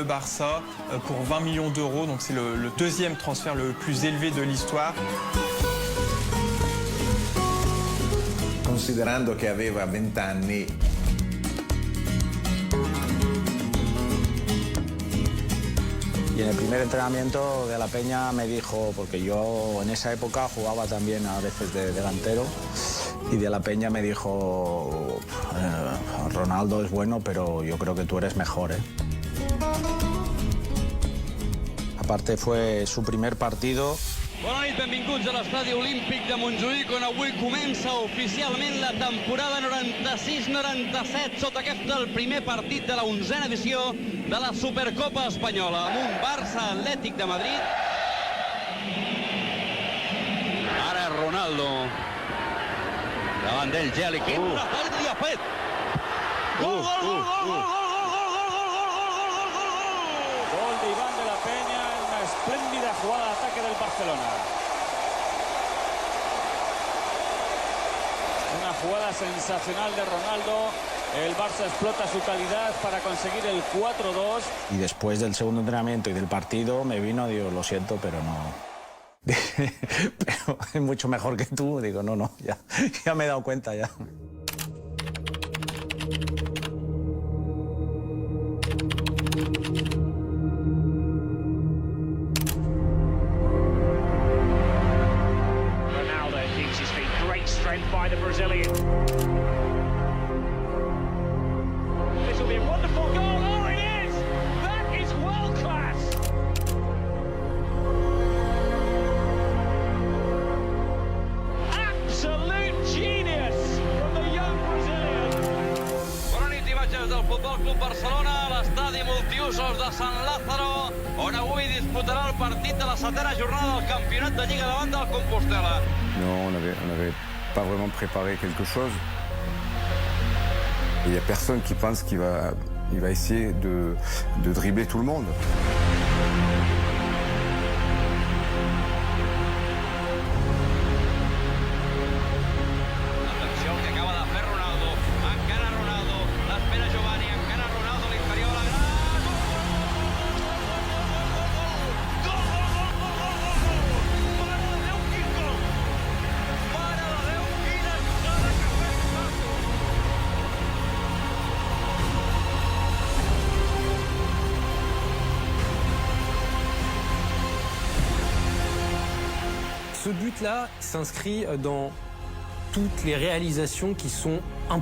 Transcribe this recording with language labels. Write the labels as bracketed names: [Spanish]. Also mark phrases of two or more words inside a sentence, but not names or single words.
[French] Barça pour 20 millions d'euros, donc c'est le deuxième transfert le plus élevé de l'histoire. [Italian] Considerando che aveva 20 anni, [Spanish] y en el primer entrenamiento de la Peña me dijo, porque yo en esa época jugaba también a veces de delantero, y de la Peña me dijo, Ronaldo es bueno, pero yo creo que tú eres mejor, ¿eh? Aparte fue su primer partido. [Catalan] Bona nit, benvinguts a l'Estadi Olímpic de Montjuïc, on avui comença oficialment la temporada 96-97, sota aquest el primer partit de la 11a edició de la Supercopa Espanyola, amb un Barça Atlètic de Madrid. Ara Ronaldo, davant d'ell Geli, quin retall li ha fet! Gol, gol, gol, gol, gol, [Spanish] Gol de Iván de la Peña en una espléndida jugada de ataque del Barcelona. Una jugada sensacional de Ronaldo. El Barça explota su calidad para conseguir el 4-2. Y después del segundo entrenamiento y del partido me vino, digo, lo siento, pero no. Pero es mucho mejor que tú. Digo, no, ya me he dado cuenta ya. [English] Ronaldo thinks he's been great strength by the Brazilian. This will be a wonderful goal. Oh, it is! That is world class! Absolute genius from the young Brazilian. [Catalan] Bona nit, imatges del Futbol Club Barcelona a l'estadi multiusos de San Lázaro, on avui disputarà el partit de la 7a jornada del campionat de Lliga davant del Compostela. [French] Non, on n'avait pas vraiment préparé quelque chose. Il n'y a personne qui pense qu'il va essayer de dribbler tout le monde. [Catalan] Atenció que acaba de fer Ronaldo. Encara Ronaldo. L'espera Giovanni. Encara Ronaldo a l'interior. La gran... Gol, gol, gol, gol, gol, gol, gol! Mare de Déu, quin gol! Mare de Déu, quina jugada que ha fet Ronaldo! [French] Ce but-là s'inscrit dans toutes les réalisations qui sont impossibles.